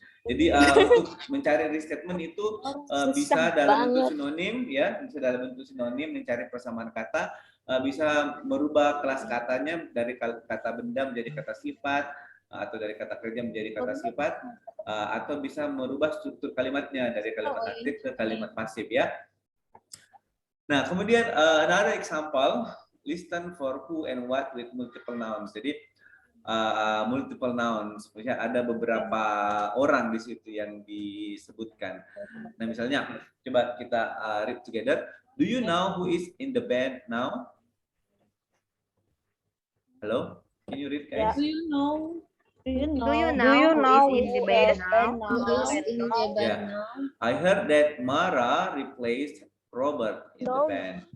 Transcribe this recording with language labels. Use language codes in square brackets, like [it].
[id] Jadi untuk mencari restatement itu bisa dalam bentuk sinonim ya, bisa dalam bentuk sinonim mencari persamaan kata, bisa merubah kelas katanya dari kata benda menjadi kata sifat atau dari kata kerja menjadi kata sifat atau bisa merubah struktur kalimatnya dari kalimat aktif ke kalimat pasif ya. Nah, kemudian [en] another example, listen for who and what with multiple nouns. [id] Jadi multiple nouns, misalnya ada beberapa orang di situ yang disebutkan. Nah, misalnya coba kita [en] read together. Do you know who is in the band now? Hello, can you read, guys? Do you know? Do you know who is in the band now? Yeah. I heard that Mara replaced Robert in the band.